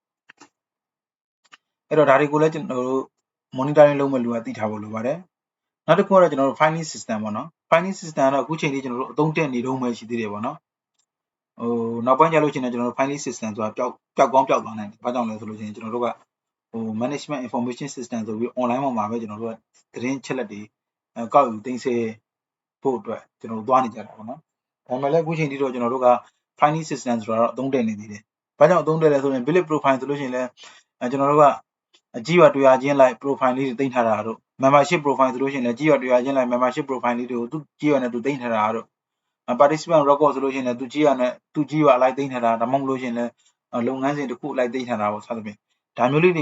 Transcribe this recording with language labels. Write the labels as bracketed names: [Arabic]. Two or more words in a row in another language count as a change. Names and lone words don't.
[Burmese] အဲ့တော့ဒါတွေကိုလည်းကျွန်တော်တို့ monitoring လုပ်မဲ့လူကသိထားဖို့လိုပါတယ်နောက်တစ်ခုကတော့ကျွန်တော်တို့ [English] filing system [Burmese] ပေါ့နော် [English] filing system [Burmese] ကတော့အခုချိန်လေးကျွန်တော်တို့အသုံးတက်နေတော့မှရှိသေးတယ်ပေါ့နော်နောက်ပိုင်းကျလို့ရှိရင်ကျွန်တော်တို့ [English] filing system [Burmese] ဆိုတာပျောက်ကောင်းပျောက်သွားနိုင်တယ်ဘာကြောင့်လဲဆိုလို့ရှိရင်ကျွန်တော်တို့က [English] management information system [Burmese] ဆိုပြီး online ပေါ်မှာပဲကျွန်တော်တို့ကသတင်းချက်လက်တွေကောက်ယူသိမ်းဆည်းဖို့အတွက်ကျွန်တော်တို့သွားနေကြတာပေါ့နော်ဒါမှလည်းအခုချိန်ထိတော့ကျွန်တော်တို့က [English] filing system [Burmese] ဆိုတာတော့အသုံးတက်နေသေး တယ်ဘာကြောင့်အသုံးတက်လဲဆိုရင် [English] bullet profile [Burmese] ဆိုလို့ရှိရင်လည်းကျွန်တော်တို့ကအကြီးရွာတွေ့ရချင်းလိုက် profile လေးတွေသိမ်းထားတာတို့ [English] membership profile [Burmese] ဆိုလို့ရှိရင်လည်းကြီးရွာတွေ့ရချင်းလိုက် [English] membership profile [Burmese] လေးတွေကိုသူကြီးရွာနဲ့သူသိမ်းထားတာတို့ [English] participant record [Burmese] ဆိုလို့ရှိရင်လည်းသူကြီးရွာနဲ့သူကြီးရွာအလိုက်သိမ်းထားတာဒါမှမဟုတ်လို့ရှိရင်လည်းလုပ်ငန်းစဉ်တစ်ခုအလိုက်သိမ်းထားတာပေါ့စသဖြင့်ဒါမျိုးလေး